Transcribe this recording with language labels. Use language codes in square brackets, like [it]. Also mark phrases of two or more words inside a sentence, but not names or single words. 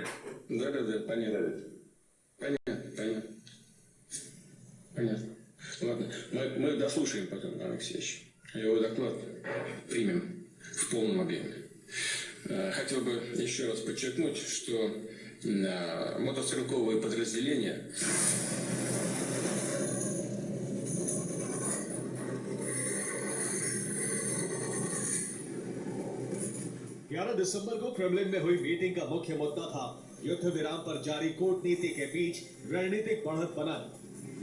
[ru] Да, понятно. Понятно. Ладно, мы дослушаем потом, Алексеевич. Его доклад примем в полном объеме. Хотел бы еще раз подчеркнуть, что мотострелковые подразделения [hi] दिसंबर को क्रेमलिन में हुई मीटिंग का मुख्य मुद्दा था युद्ध विराम पर जारी कूटनीति के बीच रणनीतिक बढ़त बनाना।